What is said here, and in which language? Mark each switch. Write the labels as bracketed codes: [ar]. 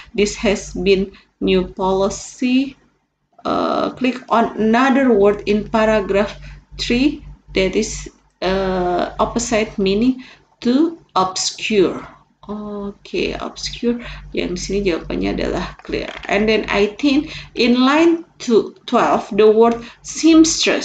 [en] This has been new policy. Click on another word in paragraph 3 that is opposite meaning to obscure. Okay, obscure. [id] Yang di sini jawabannya adalah clear. [en] And then I think in line 12, the word seamstress.